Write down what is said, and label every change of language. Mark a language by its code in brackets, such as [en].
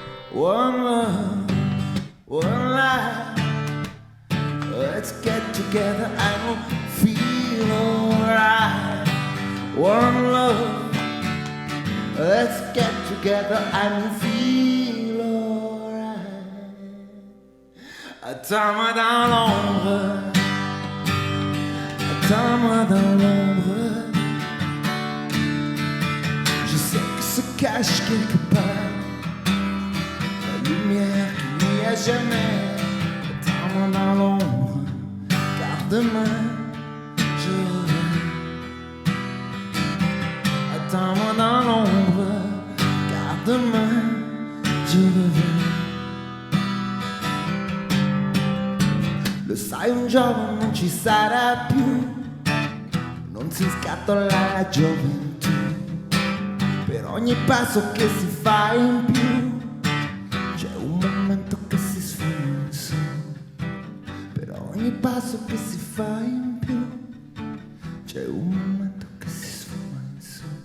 [en] One love, one life. Let's get together and we'll feel alright. One love, let's get together and we'll feel alright. [fr] Attends-moi dans l'ombre, attends-moi dans l'ombre. Je sais que se cache quelque part la lumière qui n'y a jamais. Attends-moi dans l'ombre, car demain je reviens. Attends-moi dans l'ombre, car demain je reviens. [it] Lo sai un giorno non ci sarà più, non si scatola la gioventù. Per ogni passo che si fa in più c'è un momento che si sfuma in su. Per ogni passo che si fa in più c'è un momento che si sfuma in su.